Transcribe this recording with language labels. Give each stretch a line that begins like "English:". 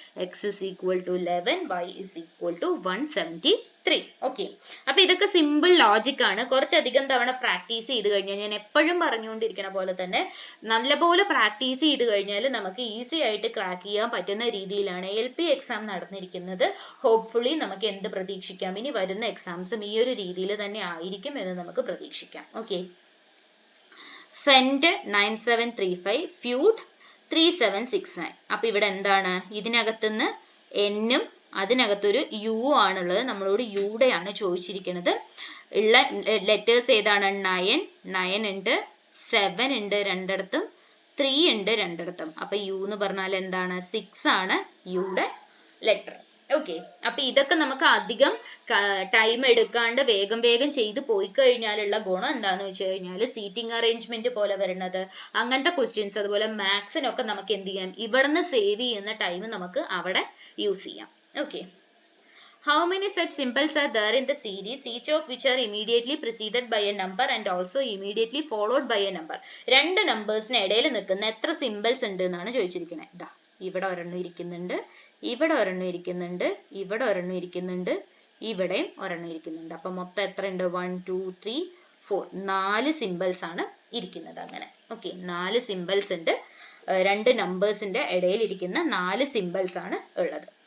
English: x is equal to 11, y is equal to 173.
Malayalam: Okay, അപ്പൊ ഇതൊക്കെ simple logic ആണ്. കുറച്ചധികം തവണ പ്രാക്ടീസ് ചെയ്ത് കഴിഞ്ഞാൽ, ഞാൻ എപ്പോഴും പറഞ്ഞുകൊണ്ടിരിക്കുന്ന പോലെ തന്നെ നല്ലപോലെ പ്രാക്ടീസ് ചെയ്ത് കഴിഞ്ഞാൽ നമുക്ക് ഈസി ആയിട്ട് ക്രാക്ക് ചെയ്യാൻ പറ്റുന്ന രീതിയിലാണ് LP എക്സാം നടന്നിരിക്കുന്നത്. ഹോപ്പ്ഫുള്ളി നമുക്ക് എന്ത് പ്രതീക്ഷിക്കാം? ഇനി വരുന്ന എക്സാംസും ഈ ഒരു രീതിയിൽ തന്നെ ആയിരിക്കും എന്ന് നമുക്ക് പ്രതീക്ഷിക്കാം. Okay, fend 9735, ഫ്യൂഡ് 3769. അപ്പൊ ഇവിടെ എന്താണ്? ഇതിനകത്തുനിന്ന് എന്നും അതിനകത്തൊരു യു ആണുള്ളത്. നമ്മളോട് യുടെ ആണ് ചോദിച്ചിരിക്കുന്നത്. ഉള്ള ലെറ്റേഴ്സ് ഏതാണ്? 9 ഉണ്ട്, 7 ഉണ്ട് രണ്ടിടത്തും, 3 ഉണ്ട് രണ്ടിടത്തും. അപ്പൊ യു എന്ന് പറഞ്ഞാൽ എന്താണ്? 6 ആണ് യുടെ ലെറ്റർ. ഓക്കെ, അപ്പൊ ഇതൊക്കെ നമുക്ക് അധികം ടൈം എടുക്കാണ്ട് വേഗം വേഗം ചെയ്ത് പോയി കഴിഞ്ഞാലുള്ള ഗുണം എന്താന്ന് വെച്ച് കഴിഞ്ഞാൽ, സീറ്റിംഗ് അറേഞ്ച്മെന്റ് പോലെ വരുന്നത് അങ്ങനത്തെ ക്വസ്റ്റ്യൻസ്, അതുപോലെ മാത്സിനൊക്കെ നമുക്ക് എന്ത് ചെയ്യാം? ഇവിടുന്ന് സേവ് ചെയ്യുന്ന ടൈം നമുക്ക് അവിടെ യൂസ് ചെയ്യാം.
English: Okay, how many such symbols are there in the series, each of which are immediately preceded by a number and also immediately followed by a number?
Malayalam: രണ്ട് നമ്പേഴ്സിന് ഇടയിൽ നിൽക്കുന്ന എത്ര സിമ്പിൾസ് ഉണ്ട് എന്നാണ് ചോദിച്ചിരിക്കുന്നത്. ഇതാ ഇവിടെ ഒരെണ്ണം ഇരിക്കുന്നുണ്ട്, ഇവിടെ ഒരെണ്ണം ഇരിക്കുന്നുണ്ട്, ഇവിടെ ഒരെണ്ണം ഇരിക്കുന്നുണ്ട്, ഇവിടെയും ഒരെണ്ണം ഇരിക്കുന്നുണ്ട്. അപ്പൊ മൊത്തം എത്ര ഉണ്ട്? 1 2 3 4, 4 സിമ്പിൾസ് ആണ് ഇരിക്കുന്നത്. അങ്ങനെ ഓക്കെ, 4 സിമ്പിൾസ് ഉണ്ട്. രണ്ട് നമ്പേഴ്സിന്റെ ഇടയിൽ ഇരിക്കുന്ന 4 സിമ്പിൾസ് ആണ് ഉള്ളത്.